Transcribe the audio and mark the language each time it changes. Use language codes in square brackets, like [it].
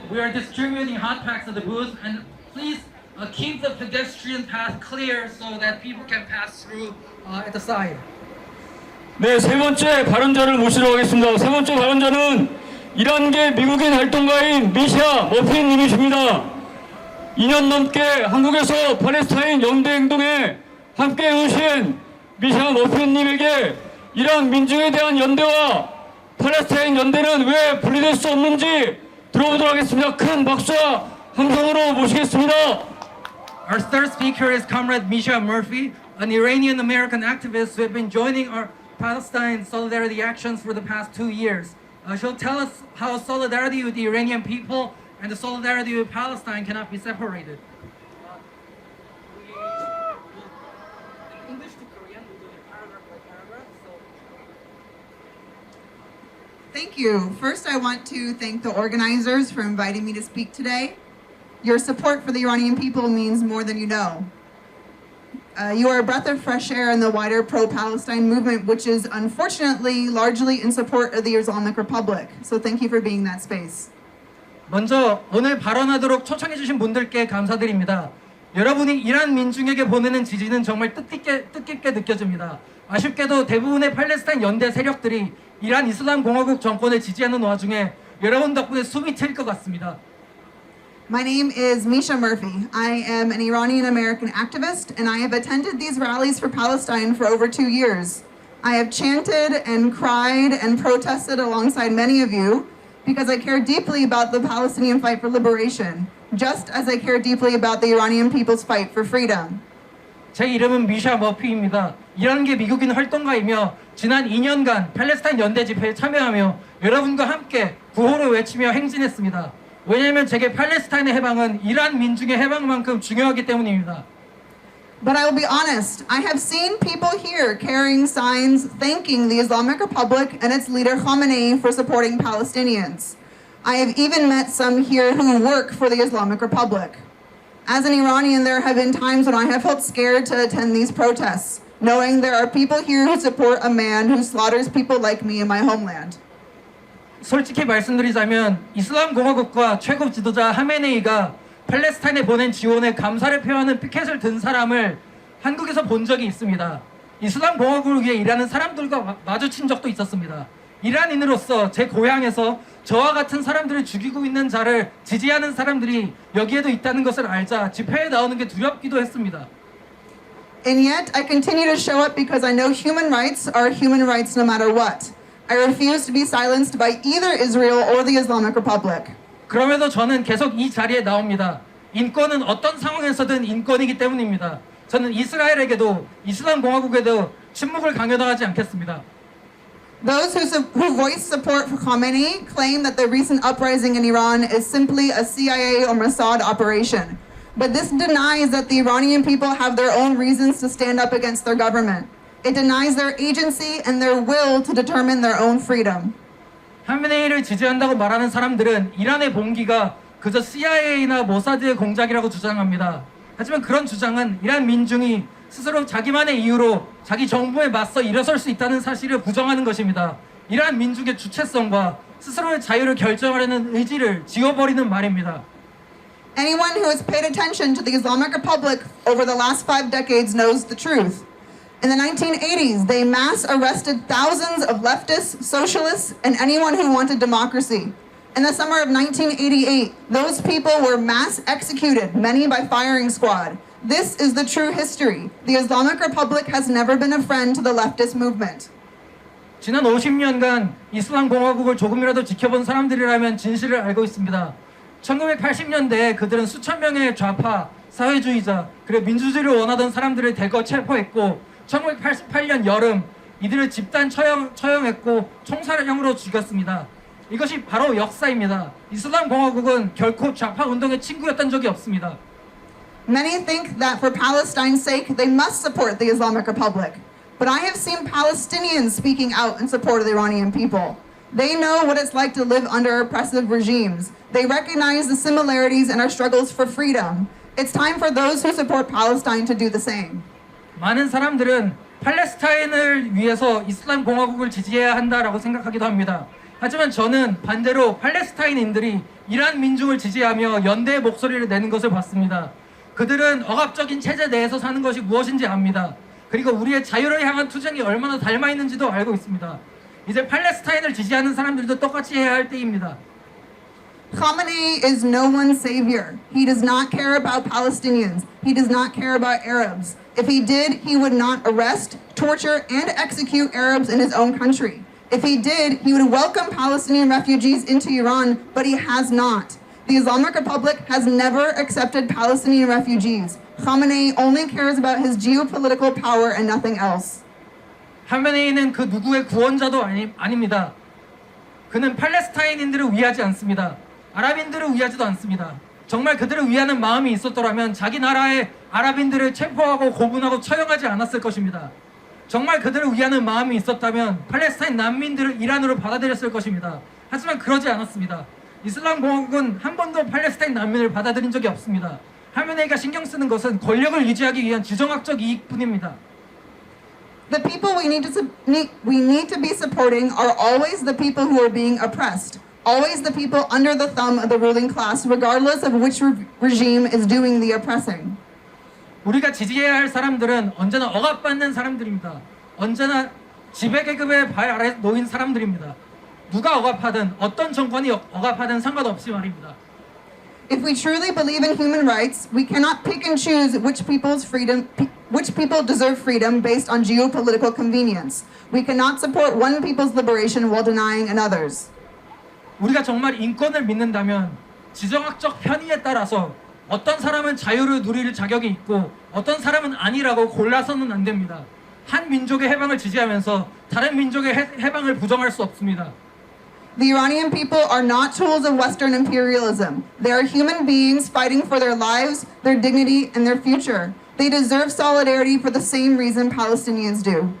[en] We are distributing hot packs at the booth, and please keep the pedestrian path clear so that people can pass through at the side. [ko] 네, 세 번째 발언자를 모시도록 하겠습니다. 세 번째 발언자는 이란계 미국인 활동가인 미샤 머핀님이십니다. 2년 넘게 한국에서 팔레스타인 연대행동에 함께 오신 미샤 머핀님에게 이란 민중에 대한 연대와 팔레스타인 연대는 왜 분리될 수 없는지 들어보도록 하겠습니다. 큰 박수와 함성으로 모시겠습니다. [en] Our third speaker is Comrade Misha Murphy, an Iranian-American activist who has been joining our Palestine solidarity actions for the past 2 years. She'll tell us how solidarity with the Iranian people and the solidarity with Palestine cannot be separated. English to Korean, we'll do it paragraph by paragraph. Thank you. First, I want to thank the organizers for inviting me to speak today. Your support for the Iranian people means more than you know. You are a breath of fresh air in the wider pro-Palestine movement, which is unfortunately largely in support of the Islamic Republic. So thank you for being that space. [ko] 먼저 오늘 발언하도록 초청해 주신 분들께 감사드립니다. 여러분이 이란 민중에게 보내는 지지는 정말 뜻깊게 느껴집니다. 아쉽게도 대부분의 팔레스타인 연대 세력들이 이란 이슬람 공화국 정권을 지지하는 와중에 여러분 덕분에 숨이 트일 것 같습니다. [en] My name is Misha Murphy. I am an Iranian American activist, and I have attended these rallies for Palestine for over 2 years. I have chanted and cried and protested alongside many of you because I care deeply about the Palestinian fight for liberation, just as I care deeply about the Iranian people's fight for freedom. [ko] 제 이름은 미샤 머피입니다. 이란계 미국인 활동가이며 지난 2년간 팔레스타인 연대 집회에 참여하며 여러분과 함께 구호를 외치며 행진했습니다. 왜냐하면 제게 팔레스타인의 해방은 이란 민중의 해방만큼 중요하기 때문입니다. [en] But I will be honest, I have seen people here carrying signs thanking the Islamic Republic and its leader Khamenei for supporting Palestinians. I have even met some here who work for the Islamic Republic. As an Iranian, there have been times when I have felt scared to attend these protests, knowing there are people here who support a man who slaughters people like me in my homeland. [ko] 솔직히 말씀드리자면 이슬람 공화국과 최고 지도자 하메네이가 팔레스타인에 보낸 지원에 감사를 표하는 피켓을 든 사람을 한국에서 본 적이 있습니다. 이슬람 공화국을 위해 일하는 사람들과 마주친 적도 있었습니다. 이란인으로서 제 고향에서 저와 같은 사람들을 죽이고 있는 자를 지지하는 사람들이 여기에도 있다는 것을 알자 집회에 나오는 게 두렵기도 했습니다. [en] And yet, I continue to show up because I know human rights are human rights no matter what. I refuse to be silenced by either Israel or the Islamic Republic. [ko] 그럼에도 저는 계속 이 자리에 나옵니다. 인권은 어떤 상황에서든 인권이기 때문입니다. 저는 이스라엘에게도 이슬람 공화국에도 침묵을 강요당하지 않겠습니다. [en] Those who voice support for Khamenei claim that the recent uprising in Iran is simply a CIA or Mossad operation. But this denies that the Iranian people have their own reasons to stand up against their government. It denies their agency and their will to determine their own freedom. [ko] 하메네이를 지지한다고 말하는 사람들은 이란의 봉기가 그저 CIA나 모사드의 공작이라고 주장합니다. 하지만 그런 주장은 이란 민중이 스스로 자기만의 이유로 자기 정부에 맞서 일어설 수 있다는 사실을 부정하는 것입니다. 이란 민중의 주체성과 스스로의 자유를 결정하려는 의지를 지워버리는 말입니다. [en] Anyone who has paid attention to the Islamic Republic over the last 5 decades knows the truth. In the 1980s, they mass arrested thousands of leftists, socialists, and anyone who wanted democracy. In the summer of 1988, those people were mass executed, many by firing squad. This is the true history. The Islamic Republic has never been a friend to the leftist movement. [ko] 지난 50년간 이슬람 공화국을 조금이라도 지켜본 사람들이라면 진실을 알고 있습니다. 1980년대에 그들은 수천 명의 좌파, 사회주의자, 그리고 민주주의를 원하던 사람들을 대거 체포했고 1988년 여름 이들을 집단 처형했고 총살형으로 죽였습니다. 이것이 바로 역사입니다. 이슬람 공화국은 결코 좌파 운동의 친구였던 적이 없습니다. [en] Many think that for Palestine's sake, they must support the Islamic Republic. But I have seen Palestinians speaking out in support of the Iranian people. They know what it's like to live under oppressive regimes. They recognize the similarities in our struggles for freedom. It's time for those who support Palestine to do the same. [ko] 많은 사람들은 팔레스타인을 위해서 이슬람 공화국을 지지해야 한다라고 생각하기도 합니다. 하지만 저는 반대로 팔레스타인인들이 이란 민중을 지지하며 연대의 목소리를 내는 것을 봤습니다. 그들은 억압적인 체제 내에서 사는 것이 무엇인지 압니다. 그리고 우리의 자유를 향한 투쟁이 얼마나 닮아 있는지도 알고 있습니다. 이제 팔레스타인을 지지하는 사람들도 똑같이 해야 할 때입니다. [en] Khamenei is no one's savior. He does not care about Palestinians. He does not care about Arabs. If he did, he would not arrest, torture, and execute Arabs in his own country. If he did, he would welcome Palestinian refugees into Iran, but he has not. The Islamic Republic has never accepted Palestinian refugees. Khamenei only cares about his geopolitical power and nothing else. [ko] 하메네이는 그 누구의 구원자도 아닙니다. 그는 팔레스타인인들을 위하지 않습니다. 아랍인들을 위하지도 않습니다. 정말 그들을 위하는 마음이 있었더라면 자기 나라의 아랍인들을 체포하고 고문하고 처형하지 않았을 것입니다. 정말 그들을 위하는 마음이 있었다면 팔레스타인 난민들을 이란으로 받아들였을 것입니다. 하지만 그러지 않았습니다. 이슬람 공화국은 한 번도 팔레스타인 난민을 받아들인 적이 없습니다. 하메네이가 신경 쓰는 것은 권력을 유지하기 위한 지정학적 이익뿐입니다. [en] The people we need to be supporting are always the people who are being oppressed, always the people under the thumb of the ruling class, regardless of which regime is doing the oppressing. [ko] 우리가 지지해야 할 사람들은 언제나 억압받는 사람들입니다. 언제나 지배계급의 발 아래 놓인 사람들입니다. 누가 억압하든 어떤 정권이 억압하든 상관없이 말입니다. [en] If we truly believe in human rights, we cannot pick and choose which people deserve freedom based on geopolitical convenience. We cannot support one people's liberation while denying another's. [ko] 우리가 정말 인권을 믿는다면 지정학적 편의에 따라서 어떤 사람은 자유를 누릴 자격이 있고 어떤 사람은 아니라고 골라서는 안 됩니다. 한 민족의 해방을 지지하면서 다른 민족의 해방을 부정할 수 없습니다. [en] The Iranian people are not tools of Western imperialism. They are human beings fighting for their lives, their dignity, and their future. They deserve solidarity for the same reason Palestinians do.